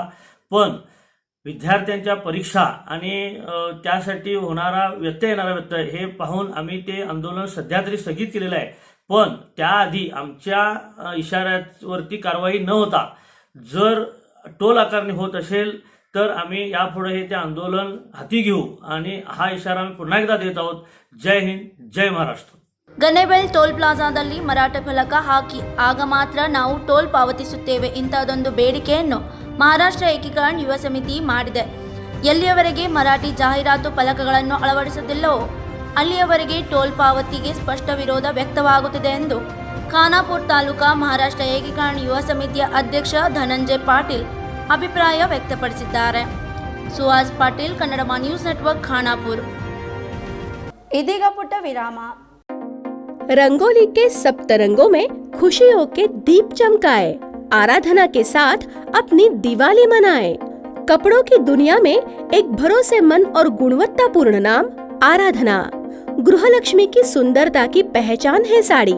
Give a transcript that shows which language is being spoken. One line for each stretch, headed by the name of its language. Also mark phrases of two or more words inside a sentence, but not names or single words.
Marathi: पण विद्यार्थ्यांच्या परीक्षा आणि त्यासाठी होणारा व्यत्यय येणारा व्यत्यय हे पाहून आम्ही ते आंदोलन सध्या तरी स्थगित केलेलं आहे. पण त्याआधी आमच्या इशाऱ्यावरती कारवाई न होता जर टोल आकारणी होत असेल तर आम्ही यापुढे हे ते आंदोलन हाती घेऊ आणि हा इशारा आम्ही पुन्हा एकदा देत आहोत. जय हिंद, जय महाराष्ट्र.
Kannada: ಗನ್ನೇಬೆಲ್ ಟೋಲ್ ಪ್ಲಾಜಾದಲ್ಲಿ ಮರಾಠ ಫಲಕ ಹಾಕಿ ಆಗ ಮಾತ್ರ ನಾವು ಟೋಲ್ ಪಾವತಿಸುತ್ತೇವೆ ಇಂತಹದೊಂದು ಬೇಡಿಕೆಯನ್ನು ಮಹಾರಾಷ್ಟ್ರ ಏಕೀಕರಣ ಯುವ ಸಮಿತಿ ಮಾಡಿದೆ. ಎಲ್ಲಿಯವರೆಗೆ ಮರಾಠಿ ಜಾಹೀರಾತು ಫಲಕಗಳನ್ನು ಅಳವಡಿಸುತ್ತಿಲ್ಲವೋ ಅಲ್ಲಿಯವರೆಗೆ ಟೋಲ್ ಪಾವತಿಗೆ ಸ್ಪಷ್ಟ ವಿರೋಧ ವ್ಯಕ್ತವಾಗುತ್ತಿದೆ ಎಂದು ಖಾನಾಪುರ ತಾಲೂಕಾ ಮಹಾರಾಷ್ಟ್ರ ಏಕೀಕರಣ ಯುವ ಸಮಿತಿಯ ಅಧ್ಯಕ್ಷ ಧನಂಜಯ ಪಾಟೀಲ್ ಅಭಿಪ್ರಾಯ ವ್ಯಕ್ತಪಡಿಸಿದ್ದಾರೆ. ಸುಹಾಸ್ ಪಾಟೀಲ್, ಕನ್ನಡ ನ್ಯೂಸ್ ನೆಟ್ವರ್ಕ್, ಖಾನಾಪುರ. ಇದೀಗ ಪುಟ್ಟ ವಿರಾಮ.
Hindi: रंगोली के सप्तरंगों में खुशियों के दीप चमकाए, आराधना के साथ अपनी दिवाली मनाए. कपड़ों की दुनिया में एक भरोसेमंद और गुणवत्तापूर्ण नाम आराधना. गृहलक्ष्मी की सुंदरता की पहचान है साड़ी.